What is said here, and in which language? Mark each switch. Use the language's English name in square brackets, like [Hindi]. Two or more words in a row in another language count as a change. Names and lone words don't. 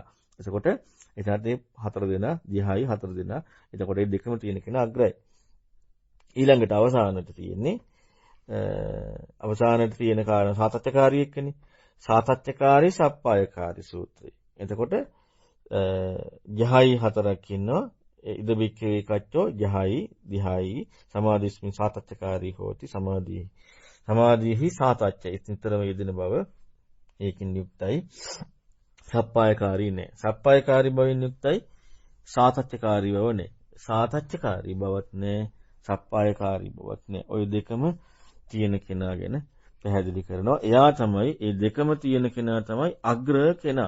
[Sinhala] එතකොට එතනත් මේ හතර දෙනා දිහායි හතර දෙනා. එතකොට මේ දෙකම තියෙන කෙනා අග්‍රයි. ඊළඟට අවසානට තියෙන කාරණා සාතච්ඡකාරී එක්කනේ. සාතච්ඡකාරී සප්පායකාරී සූත්‍රය. එතකොට ජහයි හතරක් ඉන්නවා. [Pali] ඉද බික්කේ කච්චෝ ජහයි දිහායි සමාධිස්මි සාතච්ඡකාරී හෝති [Sinhala] සමාධිහි සාතච්ඡ ඉතිතරම යෙදෙන බව ඒකින් යුක්තයි. සප්පායකාරී නෑ. සප්පායකාරී බවින් යුක්තයි සාතච්ඡකාරී බව නෑ. සාතච්ඡකාරී බවත් නෑ. සප්පායකාරී බවත් නෑ. ඔය දෙකම තියෙන කෙනා ගැන පැහැදිලි කරනවා. එයා තමයි ඒ දෙකම තියෙන කෙනා තමයි අග්‍ර කෙනා.